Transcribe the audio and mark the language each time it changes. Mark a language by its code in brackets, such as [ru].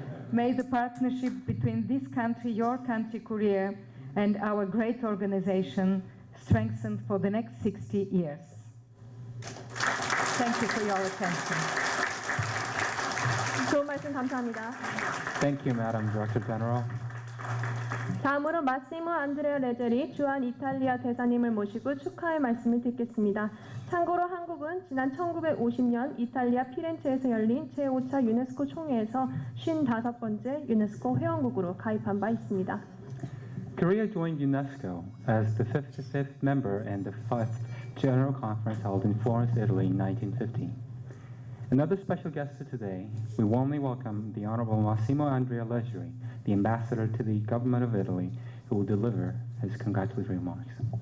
[en] May the partnership between this country, your country, Korea, and our great organization strengthen for the next 60 years. Thank you for your attention. [ko] 좋은 말씀 감사합니다. [en] Thank you, Madam Director General. [ko] 다음으로 마시모 안드레아 레제리 주한 이탈리아 대사님을 모시고 축하의 말씀을 듣겠습니다. 참고로 한국은 지난 1950년 이탈리아 피렌체에서 열린 제5차 유네스코 총회에서 55번째 유네스코 회원국으로 가입한 바 있습니다. [en] Korea joined UNESCO as the 55th member in the 5th General Conference held in Florence, Italy in 1950. Another special guest for today, we warmly welcome the Honorable Massimo Andrea Leggeri, the Ambassador to the Government of Italy, who will deliver his congratulatory remarks.